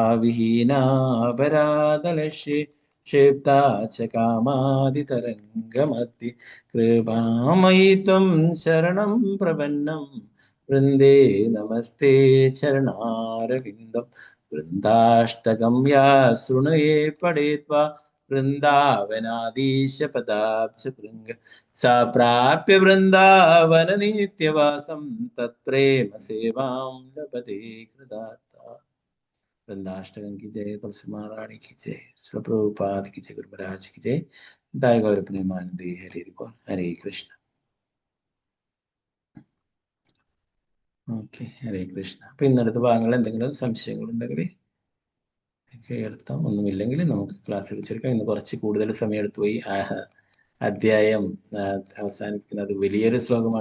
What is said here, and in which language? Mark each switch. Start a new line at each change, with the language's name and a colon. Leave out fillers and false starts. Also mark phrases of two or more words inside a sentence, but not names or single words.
Sanskrit: വിഹീനാപരാധലക്ഷ്യ ക്ഷിപ്താ ച കാമാദിതരംഗമത്തി കൃപാമയി ത്വം ശരണം പ്രപന്നം വൃന്ദേ നമസ്തേ ചരണാരവിന്ദം വൃന്ദാഷ്ടകം യാ ശൃണുയേ പഠിത്വാ വൃന്ദാവനാദീശ പദാബ്ജ ഭൃംഗ സാ പ്രാപ്യ വൃന്ദാവന നിത്യവാസം തത്പ്രേമ സേവാം ലഭതേ കൃതാർത്ഥ.
Hindi: വൃന്ദാഷ്ടകം की जय, तुलसी महारानी की जय, श्री प्रभुपाद की जय, गुरु महाराज की जय. दाय गौर प्रेमानंदी हरे बोल. हरे कृष्ण.
Malayalam: ഓക്കെ, ഹരേ കൃഷ്ണ. അപ്പൊ ഇന്നടുത്ത ഭാഗങ്ങളിൽ എന്തെങ്കിലും സംശയങ്ങളുണ്ടെങ്കിൽ എടുത്താം. ഒന്നുമില്ലെങ്കിൽ നമുക്ക് ക്ലാസ് വെച്ചെടുക്കാം. ഇന്ന് കുറച്ച് കൂടുതൽ സമയം എടുത്തുപോയി. അധ്യായം അവസാനിക്കുന്നത് വലിയൊരു ശ്ലോകമാണ്.